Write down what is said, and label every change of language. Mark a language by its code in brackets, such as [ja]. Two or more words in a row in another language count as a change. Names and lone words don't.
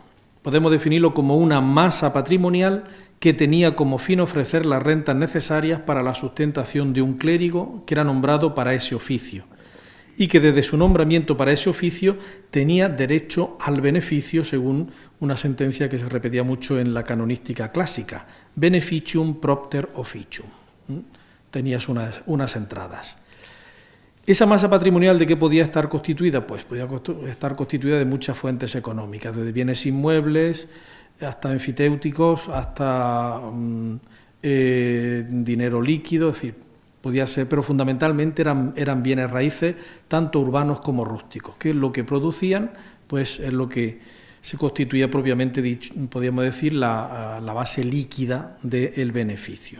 [es] Podemos definirlo como una masa patrimonial que tenía como fin ofrecer las rentas necesarias para la sustentación de un clérigo que era nombrado para ese oficio, y que desde su nombramiento para ese oficio tenía derecho al beneficio, según una sentencia que se repetía mucho en la canonística clásica: [la] beneficium propter officium. [es] Tenías unas entradas. ¿Esa masa patrimonial de qué podía estar constituida? Pues podía estar constituida de muchas fuentes económicas, desde bienes inmuebles hasta enfiteuticos, hasta dinero líquido, es decir, podía ser, pero fundamentalmente eran bienes raíces, tanto urbanos como rústicos, que lo que producían pues es lo que se constituía propiamente dicho, podríamos decir, la base líquida del beneficio.